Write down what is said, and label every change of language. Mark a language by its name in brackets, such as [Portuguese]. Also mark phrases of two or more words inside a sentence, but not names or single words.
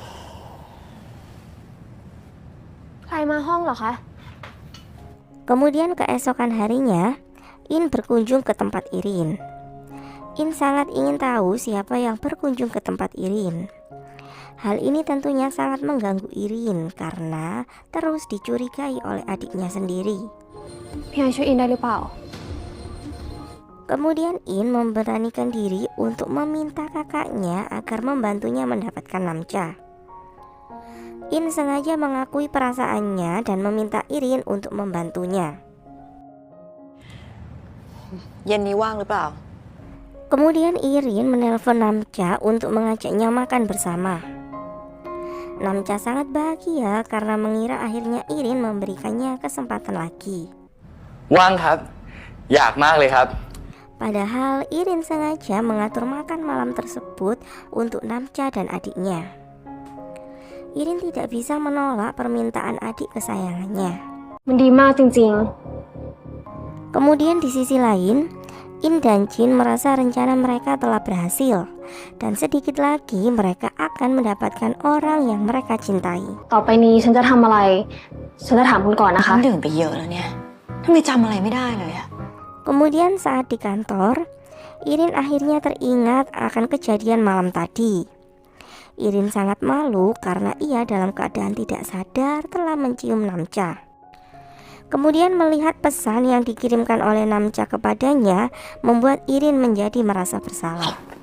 [Thai] ใครมาห้องเหรอคะ [Indonesian] Kemudian keesokan harinya, In berkunjung ke tempat Irin. In sangat ingin tahu siapa yang berkunjung ke tempat Irin. Hal ini tentunya sangat mengganggu Irin karena terus dicurigai oleh adiknya sendiri. [Thai] พี่ไอช่วยอินได้หรือเปล่า [Indonesian] Kemudian In memberanikan diri untuk meminta kakaknya agar membantunya mendapatkan Namcha. In sengaja mengakui perasaannya dan meminta Irin untuk membantunya. [Thai] เย็นนี้ว่างหรือเปล่า [Indonesian] Kemudian Irin menelpon Namcha untuk mengajaknya makan bersama. Namcha sangat bahagia karena mengira akhirnya Irin memberikannya kesempatan lagi. [Thai] ว่างครับอยากมากเลยครับ [Indonesian] Padahal Irin sengaja mengatur makan malam tersebut untuk Namcha dan adiknya. Irin tidak bisa menolak permintaan adik kesayangannya. [Thai] มันดีมากจริง [Indonesian] Kemudian di sisi lain, In dan Jin merasa rencana mereka telah berhasil dan sedikit lagi mereka akan mendapatkan orang yang mereka cintai. [Thai] ต่อไปนี้ฉันจะทำอะไรฉันจะถามคุณก่อนนะคะ ดื่มไปเยอะแล้วเนี่ยทำไมจำอะไรไม่ได้เลยอะ [Indonesian] Kemudian saat di kantor, Irin akhirnya teringat akan kejadian malam tadi. Irin sangat malu karena ia dalam keadaan tidak sadar telah mencium Namcha. Kemudian melihat pesan yang dikirimkan oleh Namcha kepadanya membuat Irin menjadi merasa bersalah.